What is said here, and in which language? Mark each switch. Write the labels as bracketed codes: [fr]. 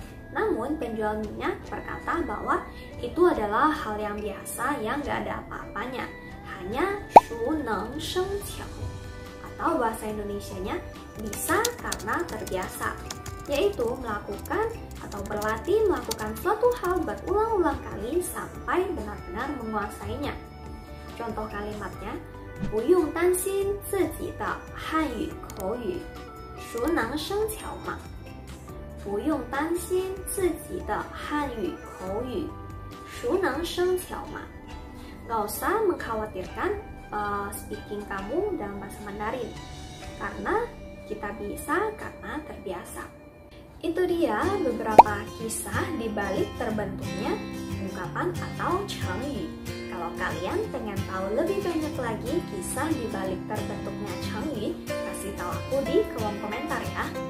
[id] Namun penjual minyak berkata bahwa itu adalah hal yang biasa yang gak ada apa-apanya, hanya 熟能生巧, atau bahasa Indonesianya bisa karena terbiasa, yaitu melakukan atau berlatih melakukan suatu hal berulang-ulang kali sampai benar-benar menguasainya. [zh] Contoh kalimatnya, 不用担心自己的汉语口语，熟能生巧嘛。不用担心自己的汉语口语，熟能生巧嘛。 [id] Gak usah mengkhawatirkan speaking kamu dalam bahasa Mandarin, karena kita bisa karena terbiasa. Itu dia beberapa kisah di balik terbentuknya ungkapan atau chengyu. Kalau kalian pengen tahu lebih banyak lagi kisah di balik terbentuknya chengyu, kasih tahu aku di kolom komentar ya.